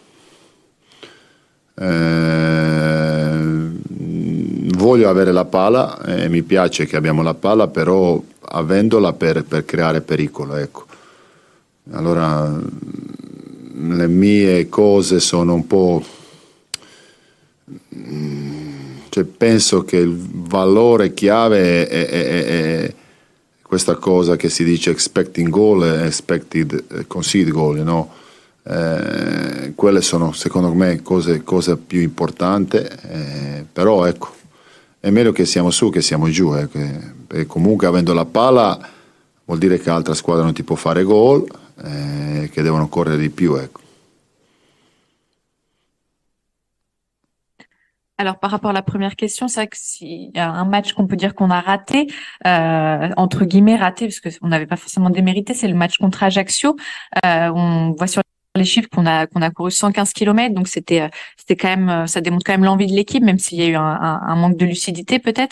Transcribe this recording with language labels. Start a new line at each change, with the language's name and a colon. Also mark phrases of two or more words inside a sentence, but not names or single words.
Italian: Voglio avere la palla e mi piace che abbiamo la palla, però avendola per creare pericolo, ecco. Allora le mie cose sono un po', cioè, penso che il valore chiave è questa cosa che si dice
English: expecting goal
Italian: e
English: expected conceded goal,
Italian: no? Quelle sono secondo me cose più importanti, però ecco, è meglio che siamo su che siamo giù, perché comunque avendo la palla vuol dire che l'altra squadra non ti può fare gol, che devono correre di più, ecco.
French: Alors, par rapport à la première question, c'est vrai que s'il y a un match qu'on peut dire qu'on a raté, entre guillemets raté, parce qu'on n'avait pas forcément démérité, c'est le match contre Ajaccio. On voit sur les chiffres qu'on a couru 115 km, donc c'était quand même, ça démontre quand même l'envie de l'équipe, même s'il y a eu un manque de lucidité peut-être.